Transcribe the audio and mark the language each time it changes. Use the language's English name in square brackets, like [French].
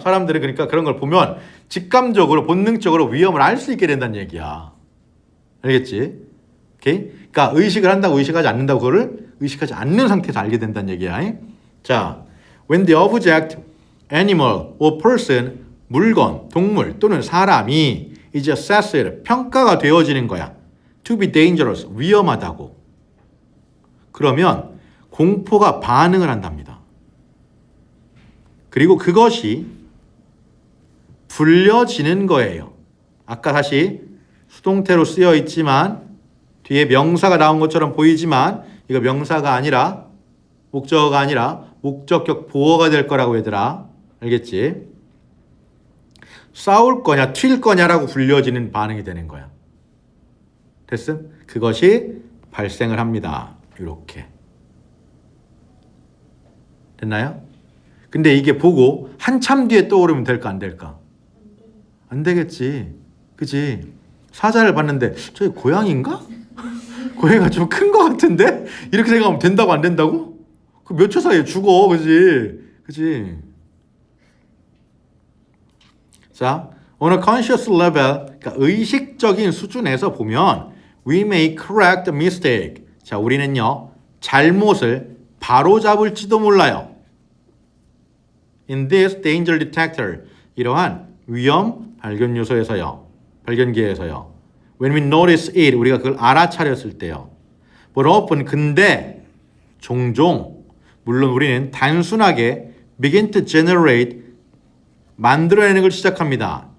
[Korean] 사람들이 그러니까 그런 걸 보면 직감적으로 본능적으로 위험을 알 수 있게 된다는 얘기야. 알겠지? 오케이? 그러니까 의식을 한다고 의식하지 않는다고 그거를 의식하지 않는 상태에서 알게 된다는 얘기야. 자, [English] when the object, animal or person, [Korean] 물건, 동물 또는 사람이 [English] is assessed, [Korean] 평가가 되어지는 거야. [English] to be dangerous, [Korean] 위험하다고. 그러면 공포가 반응을 한답니다. 그리고 그것이 불려지는 거예요. 아까 다시 수동태로 쓰여 있지만 뒤에 명사가 나온 것처럼 보이지만 이거 명사가 아니라 목적어가 아니라 목적격 보어가 될 거라고 얘들아. 알겠지? 싸울 거냐 튈 거냐라고 불려지는 반응이 되는 거야. 됐음? 그것이 발생을 합니다. 이렇게. 됐나요? 근데 이게 보고 한참 뒤에 떠오르면 될까 안 될까? 안 되겠지. 그치? 사자를 봤는데 저기 고양인가? 고양이가 좀 큰 거 같은데? 이렇게 생각하면 된다고 안 된다고? 그 몇 초 사이에 죽어. 그치? [English] 자, on a conscious level, [Korean] 그러니까 의식적인 수준에서 보면 [English] we may correct a mistake. [Korean] 자, 우리는요 잘못을 바로잡을지도 몰라요. [English] In this danger detector, [Korean] 이러한 위험 발견 요소에서요, 발견기에서요. [English] When we notice it, [Korean] 우리가 그걸 알아차렸을 때요. [English] But often, [Korean] 근데 종종, 물론 우리는 단순하게 [English] begin to generate, [Korean] 만들어내는 걸 시작합니다.